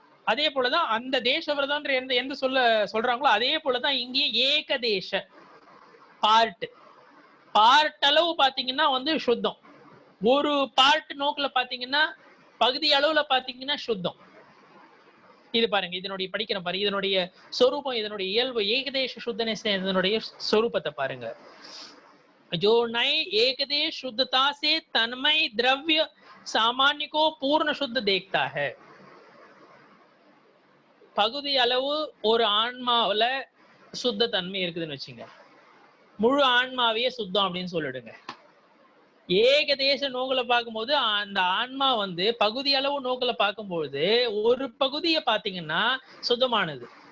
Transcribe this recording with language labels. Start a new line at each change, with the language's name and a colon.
Tamil: அதே போலதான் அந்த தேச விரதம் எந்த சொல்றாங்களோ அதே போலதான் இங்கே ஏகதேச பார்ட் அளவு பாத்தீங்கன்னா வந்து சுத்தம். ஒரு பார்ட் நோக்குல பாத்தீங்கன்னா பகுதி அளவுல பாத்தீங்கன்னா சுத்தம். இது பாருங்க, இதனுடைய படிக்கிற பாருங்க, இதனுடைய சொரூபம், இதனுடைய இயல்பு. ஏகதேச சுத்த நிச்சயம் இதனுடைய சொரூபத்தை பாருங்க.
Hindi: जो नए एकदेश शुद्धता से तन्मय द्रव्य सामान्य को पूर्ण शुद्ध देखता है.
Tamil: பகுதி அளவு ஒரு ஆன்மாவில சுத்த தன்மை இருக்குதுன்னு வச்சுங்க, முழு ஆன்மாவையே சுத்தம் அப்படின்னு சொல்லிடுங்க. ஏகதேச நோக்குல பார்க்கும்போது அந்த ஆன்மா வந்து பகுதி அளவு நோக்குல பார்க்கும்போது ஒரு பகுதியை பாத்தீங்கன்னா சுத்தமானது.